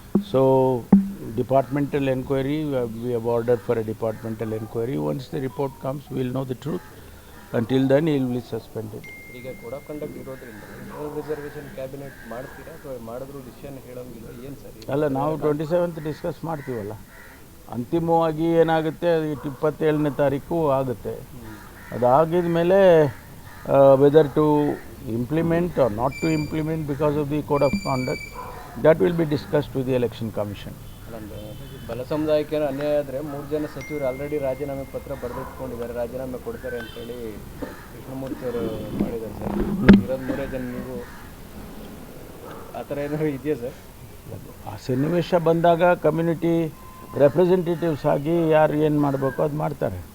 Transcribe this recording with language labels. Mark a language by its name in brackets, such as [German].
[English] So, departmental inquiry, we have ordered for a departmental inquiry. Once the report comes, we will know the truth. Until then, he will be suspended. [Kannada] ಈಗ code of conduct ಇರೋದ್ರಿಂದ reservation cabinet ಮಾಡ್ತೀರಾ ಅಥವಾ ಮಾಡಿದ್ರು decision ಹೇಳೋಂಗಿಲ್ಲ ಏನು sir? ಅಲ್ಲ, ನಾವು 27th discuss ಮಾಡ್ತೀವಲ್ಲ. ಅಂತಿಮವಾಗಿ ಏನಾಗುತ್ತೆ 27ನೇ ತಾರೀಕು ಆಗುತ್ತೆ. ಅದಾಗಿದ ಮೇಲೆ [English] whether to implement or not to implement because of the code of conduct, that will be discussed with the election commission. [Kannada] ಬಲ ಸಮುದಾಯಕ್ಕೆ ಅನ್ಯಾಯ ಆದರೆ 3 ಜನ ಸಚಿವರು ಆಲ್ರೆಡಿ ರಾಜೀನಾಮೆ ಪತ್ರ ಬರೆದಿಟ್ಕೊಂಡಿದ್ದಾರೆ, ರಾಜೀನಾಮೆ ಕೊಡ್ತಾರೆ ಅಂತೇಳಿ ಕೃಷ್ಣಮೂರ್ತಿ ಅವರು ಮಾಡಿದ್ದಾರೆ ಸರ್. ಇರೋದು 3 ಜನ, ನೀವು ಆ ಥರ ಏನಾದ್ರು ಇದೆಯಾ ಸರ್? ಆ ಸನ್ನಿವೇಶ ಬಂದಾಗ ಕಮ್ಯುನಿಟಿ ರೆಪ್ರೆಸೆಂಟೇಟಿವ್ಸ್ ಆಗಿ ಯಾರು ಏನು ಮಾಡಬೇಕು ಅದು ಮಾಡ್ತಾರೆ.